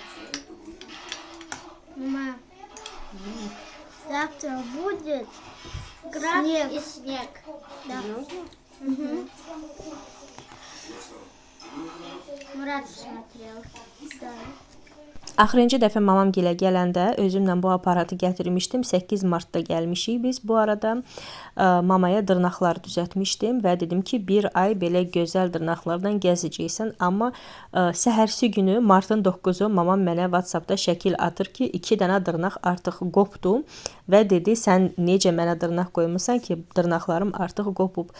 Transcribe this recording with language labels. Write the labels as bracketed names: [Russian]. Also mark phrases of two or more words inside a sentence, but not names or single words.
[Russian] Мама, завтра будет град и снег. Да. Угу. Мурат смотрел. Да. [Azerbaijani] Axırıncı dəfə mamam gilə gələndə özümlə bu aparatı gətirmişdim. 8 martda gəlmişik biz. Bu arada mamaya dırnaqlar düzəltmişdim və dedim ki, bir ay belə gözəl dırnaqlardan gəzəcəksən. Amma səhərsi günü martın 9-u mamam mənə WhatsApp-da şəkil atır ki, 2 dənə dırnaq artıq qopdu və dedi, sən necə mənə dırnaq qoymusan ki, dırnaqlarım artıq qopub.